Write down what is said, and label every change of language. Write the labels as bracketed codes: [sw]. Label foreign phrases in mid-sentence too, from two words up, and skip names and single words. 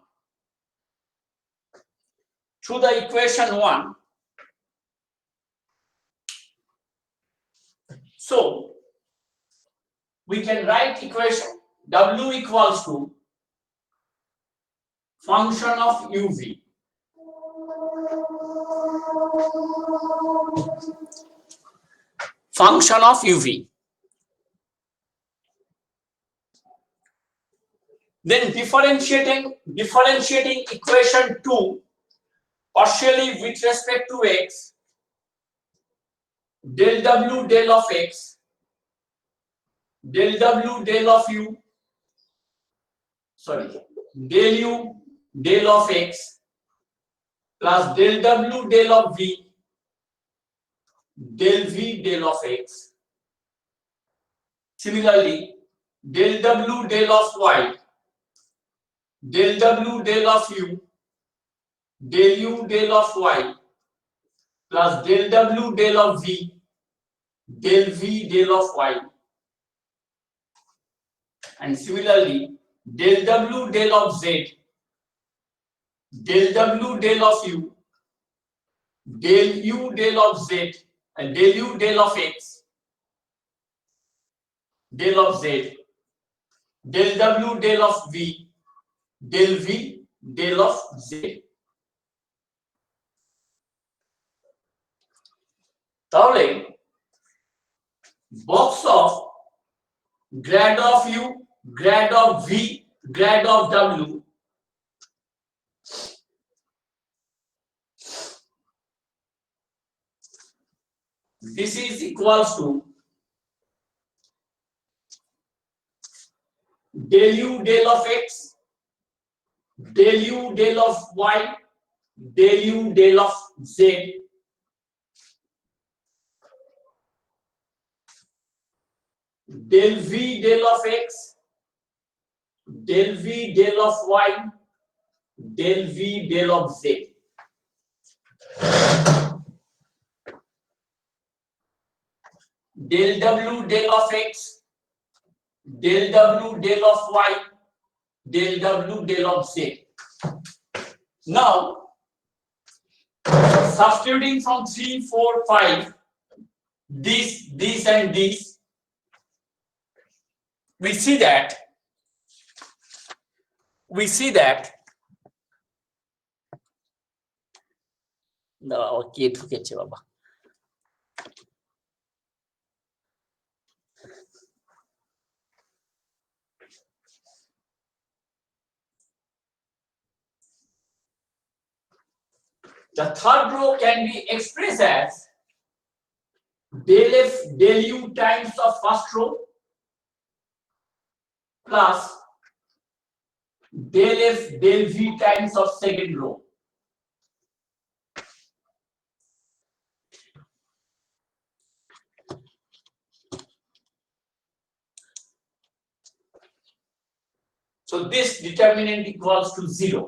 [en] so we can write equation W equals to function of UV, function of UV. Then differentiating equation 2 partially with respect to x, del W del of x, del W del of u, sorry, del u del of x plus del W del of v, del v del of x Similarly, del w del of y, del w del of u, del u del of y plus del w del of v, del v del of y, and similarly del w del of z, del w del of u, del u del of z, and del u del of x, del of z, del w del of v, del v del of z. তাহলে box of grad of u, grad of v, grad of w this is equals to del u del of x, del u del of y, del u del of z, del v del of x, del v del of y, del v del of z. Del w del of x, del w del of y, del w del of z. Now, substituting from 3, 4, 5, this and this, we see that [bn] কে ঢুকেছে বাবা, [en] the third row can be expressed as del f del u times of first row plus del f del v times of second row. So this determinant equals to 0.